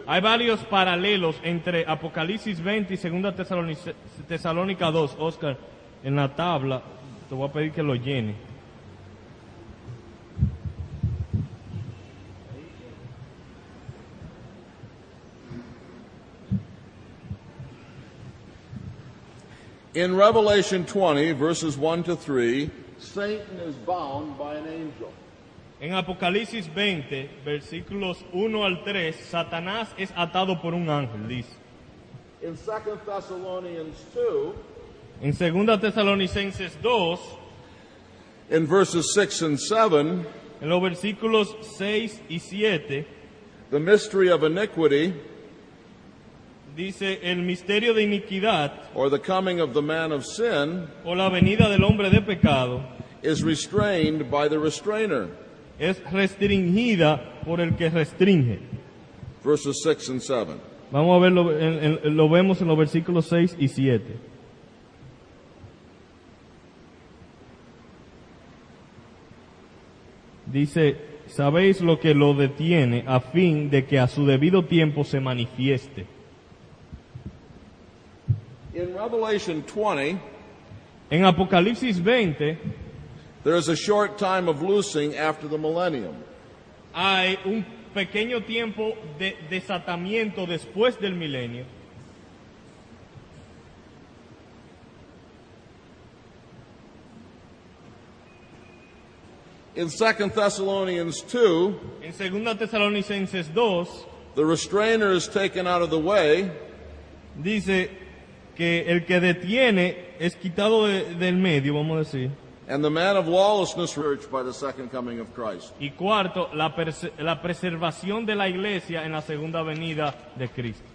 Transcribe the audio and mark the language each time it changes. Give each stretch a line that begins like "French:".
Spanish: Hay varios paralelos entre Apocalipsis 20 y 2 Tesalónica 2. Oscar, en la tabla, te voy a pedir que lo llene.
English: In Revelation 20, verses 1 to 3, Satan is bound by an angel.
Spanish: En Apocalipsis 20, versículos 1 al 3, Satanás es atado por un ángel, dice.
English: In 2 Thessalonians 2,
Spanish: En 2 Tesalonicenses 2,
English: in verses 6 and 7,
Spanish: en los versículos 6 y 7,
English: the mystery of iniquity,
Spanish: dice el misterio de iniquidad,
English: or the coming of the man of sin,
Spanish: o la venida del hombre de pecado,
English: is restrained by the restrainer.
Spanish: es restringida por el que restringe.
English: Verses 6 and 7.
Spanish: Vamos a verlo, lo vemos en los versículos 6 y 7. Dice, sabéis lo que lo detiene a fin de que a su debido tiempo se manifieste.
English: In Revelation 20,
Spanish: En Apocalipsis 20,
English: there is a short time of loosing after the millennium.
Spanish: hay un pequeño tiempo de desatamiento después del milenio.
English: In 2 Thessalonians 2,
Spanish: En 2 Tesalonicenses 2,
English: the restrainer is taken out of the way,
Spanish: dice que el que detiene es quitado del medio, vamos a decir.
English: and the man of lawlessness purged by the second coming of Christ.
Spanish: Y cuarto, la preservación de la iglesia en la segunda venida de Cristo,